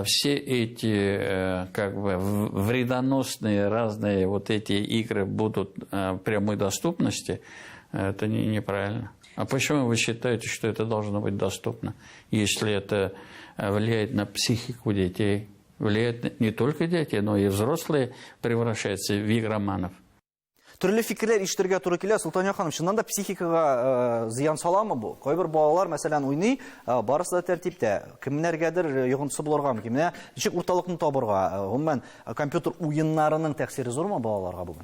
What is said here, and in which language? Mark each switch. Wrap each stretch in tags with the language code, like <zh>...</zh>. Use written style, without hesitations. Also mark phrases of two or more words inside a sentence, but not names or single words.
<ru>Все эти как бы вредоносные разные вот эти игры будут в прямой доступности. Это неправильно. А почему вы считаете, что это должно быть доступно, если это влияет на психику детей, влияет не только детей, но и взрослые превращаются в игроманов?</ru> <tt>Төрле фикерләр ишетергә туры килә. Султания ханым, чыннан да психикага зыян саламы бу? Кайбер балалар, мәсәлән, уйный, барысы да тәртиптә. Кемнәргәдер йогынтысы булыргамы, кемнә ничек урталыкны табырга? Гомумән, компьютер уеннарының тәэсире зурмы балаларга бүген?</tt>